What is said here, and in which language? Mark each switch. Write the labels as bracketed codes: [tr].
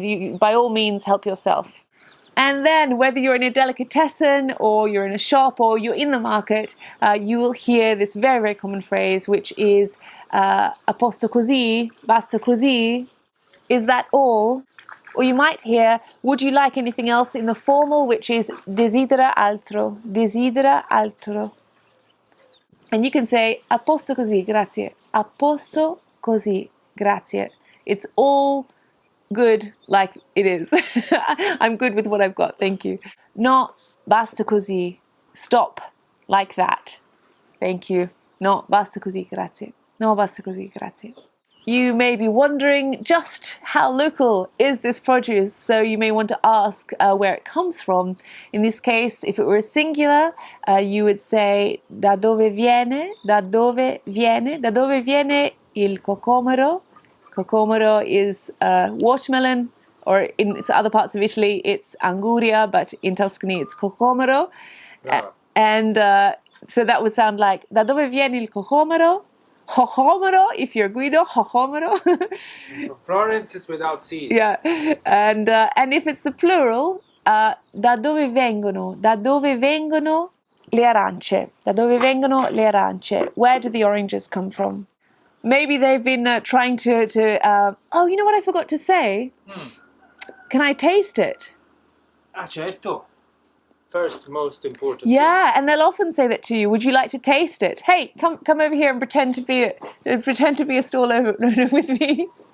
[en] You, by all means, help yourself. And then whether you're in a delicatessen or you're in a shop or you're in the market, you will hear this very, very common phrase, which is [it] a posto così, basta così. [en] Is that all? Or you might hear, would you like anything else in the formal, which is [it] desidera altro, desidera altro. [en] And you can say, [it] a posto così, grazie. A posto così, grazie. [en] It's all good like it is. I'm good with what I've got, thank you. [it] No, basta così. [en] Stop like that. Thank you. [it] No, basta così, grazie. No, basta così, grazie. [en] You may be wondering just how local is this produce, so you may want to ask where it comes from. In this case, if it were singular, you would say [it] da dove viene, da dove viene, da dove viene il cocomero. [en] Cocomero is watermelon, or in other parts of Italy it's anguria, but in Tuscany it's cocomero. And so that would sound like [it] da dove viene il cocomero? [en] Jojomero, if you're Guido, jojomero. Florence is without seeds. Yeah, and if it's the plural, [it] da dove vengono? Da dove vengono le arance? Da dove vengono le arance? [en] Where do the oranges come from? Maybe they've been trying to oh, you know what I forgot to say? Can I taste it? [it] Ah, certo. [en] First, most important. Yeah, and they'll often say that to you. Would you like to taste it? Hey, come over here and pretend to be a stall over with me.